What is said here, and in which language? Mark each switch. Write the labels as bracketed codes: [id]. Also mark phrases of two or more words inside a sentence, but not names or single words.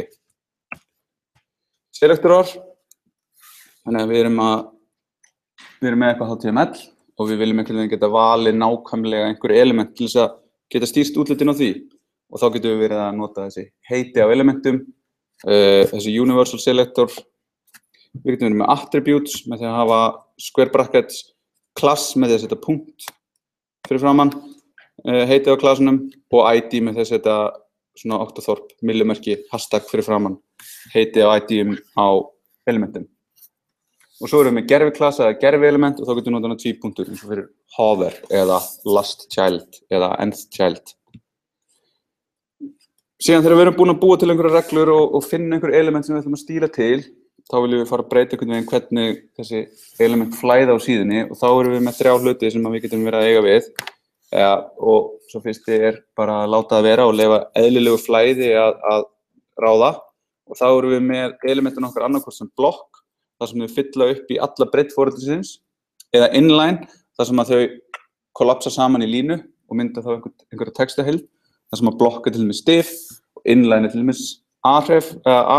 [is] Selektorar, þannig að við erum með eitthvað HTML og við viljum einhvern veginn geta valið nákvæmlega einhver element til þess að geta stýrt útlitin á því og þá getum við verið að nota þessi heiti á elementum, þessi [en] universal selector, [is] við getum verið með attributes með því að hafa [en] square brackets, [is] class með því að setja punkt fyrir framann, heiti á klassunum og ID með því að setja svona oktaþorp, millimerki, hashtag fyrir framann, heiti á ID-um á elementum. Og svo erum við með gerviklassa eða gervielement og þá getum við notað tvípunktur eins og fyrir hover eða [en] last child [is] eða [en] nth child. [is] Síðan þegar við erum búin að búa til einhverjar reglur og finna einhver element sem við ætlum að stíla til, þá viljum við fara að breyta einhvern veginn hvernig þessi element flæða á síðunni og þá erum við með 3 hluti sem við getum verið að eiga við. Og svo fyrsti bara að láta það vera og leyfa eðlilegu flæði að ráða og þá erum við með elementin okkar annarkvort sem blokk, þar sem þau fylla upp í alla breidd forritisins eða inline, þar sem að þau kollapsa saman í línu og mynda þá einhverja textaheild, þar sem að blokk til dæmis div og inline til dæmis A.